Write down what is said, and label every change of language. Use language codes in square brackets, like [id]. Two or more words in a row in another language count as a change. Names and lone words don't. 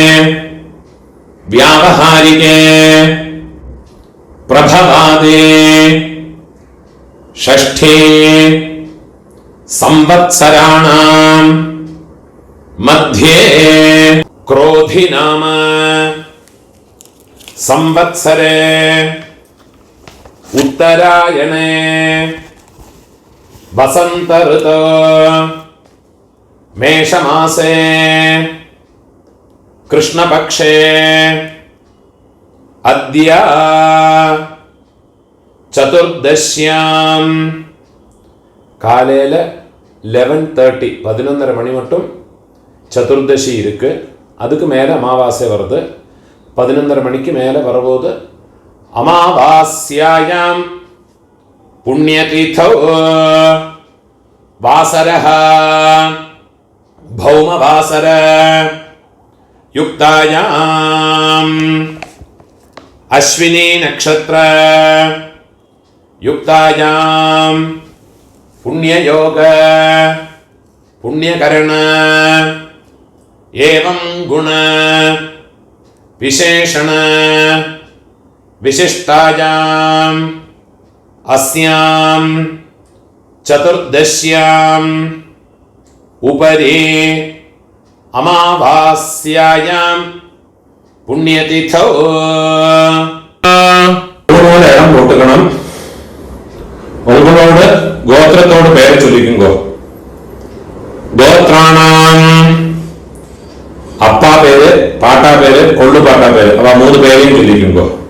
[sa] व्यावहारिके प्रभवादे षष्ठे संवत्सराणां मध्ये क्रोधि नाम संवत्सरे उत्तरायणे वसंत ऋतु मेषमासे कृष्णपक्षे अद्य चतुर्दश्यां [ta] காலையில 11:30 11:30 மணி மட்டும் சதுர்தசி இருக்கு. அதுக்கு மேலே அமாவாசை வருது. 11:30 மணிக்கு மேலே வரும்போது [sa] अमावास्यायां पुण्यतीर्थो वासरः भौमवासर युक्तायां अश्विनी नक्षत्र युक्तायां पुण्ययोग पुण्यकरण एवं गुण विशेषण विशिष्टायां अस्यां चतुर्दश्यां उपरि अमावास्यायां पुण्यतिथौ [ta] இடம் போட்டுக்கணும். உங்களோட கோத்திரத்தோட பேரை சொல்லிக்குங்கோ. கோத்ராணாம் அப்பா பேரு, பாட்டா பேரு, கொள்ளு பாட்டா பேரு, அவ 3 பேரையும் சொல்லிக்குங்கோ.